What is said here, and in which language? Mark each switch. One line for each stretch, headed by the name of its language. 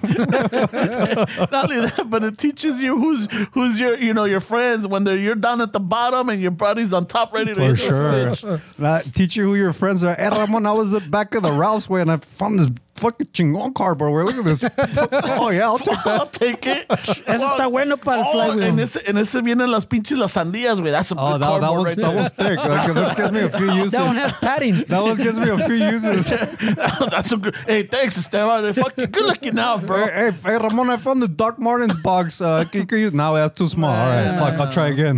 English: Not only that, but it teaches you who's your friends when you're down at the bottom and your buddy's on top ready to For hit sure. the switch. Teach you who your friends are. Hey, Ramon, I was at the back of the Ralph's way and I found this fucking chingon car, bro. Look at this. Oh, yeah, I'll take that. I'll take it.
Spanish: Eso está bueno para el flywheel. En ese vienen las pinches las sandías, güey.
English: That's a good cardboard right that one's thick. That gives me a few uses. That one has padding. That one gives me a few uses. That's a good. Hey, thanks, Esteban. Fucking good looking out, bro. Hey, Ramon, I found the Doc Martens box. Can you use? No, that's too small. All right, fuck, I'll try again.